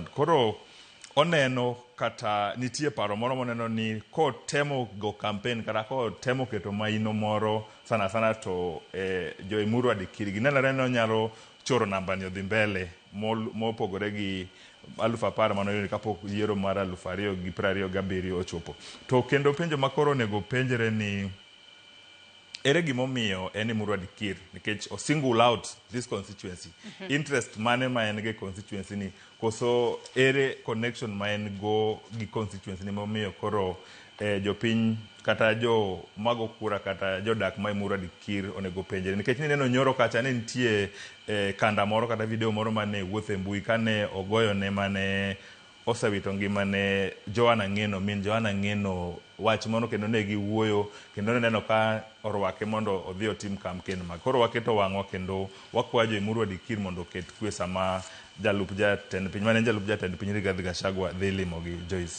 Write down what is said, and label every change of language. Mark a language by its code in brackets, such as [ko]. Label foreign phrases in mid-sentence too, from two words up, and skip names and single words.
[luo] Koro oneno kata nitie paro moro moneno ni ko temo go campaign kata ko temo keto maino moro sana to jo Emurua Dikir ginenore no nyalo choro namba ni odhi mbele mopogore gi 10,000 manoyudi kapok yiero mar 2027 ochopo. To kendo penjo makoro onego penjre ni ere gimomiyo en Emurua Dikir nikech o [en] single out this constituency. [luo] Interest mane ma en ge constituency ni koso ere connection ma en go gi constituency ni momiyo koro jopiny kata jo mago kura kata jodak ma Emurua Dikir onego penjre nikech neno nyoro kacha ne nitie kanda moro kata video moro mane wuothe mbui kane ogoyo ne mane osewito ngimane Johana Ng'eno min Johana Ng'eno wach mono kendo ne giwuoyo kendo neno ka orwake mondo odhi otim campaign ma koro waketo wang'wa kendo wakwajo Emurua Dikir mondo ket kwe sama jalup jatend piny mane jalup jatend piny Rigathi Gachagua dhi limo gi Joyce.